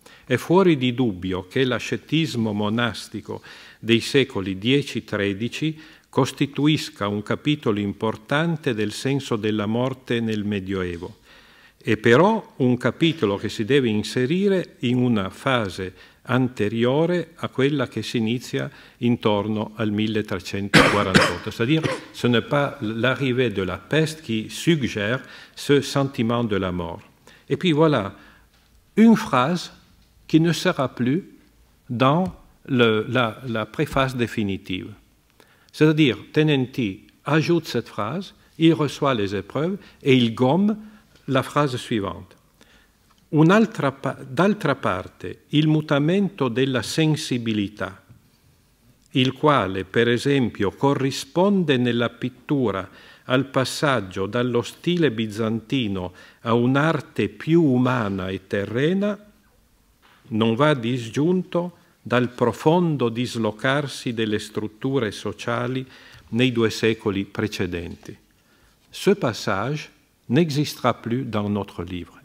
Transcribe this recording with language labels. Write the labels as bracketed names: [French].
[Italian] È fuori di dubbio che l'ascetismo monastico dei secoli X-XIII costituisca un capitolo importante del senso della morte nel Medioevo, e però un capitolo che si deve inserire in una fase anteriore a quella che si inizia intorno al 1348. [French] C'est-à-dire, ce n'est pas l'arrivée de la peste qui suggère ce sentiment de la mort. Et puis voilà, une phrase qui ne sera plus dans la préface définitive. C'est-à-dire, Tenenti ajoute cette phrase, il reçoit les épreuves et il gomme la frase suivante. [Italian] D'altra parte, il mutamento della sensibilità, il quale, per esempio, corrisponde nella pittura al passaggio dallo stile bizantino a un'arte più umana e terrena, non va disgiunto dal profondo dislocarsi delle strutture sociali nei 2 secoli precedenti. [French] Ce passage n'existera plus dans notre livre.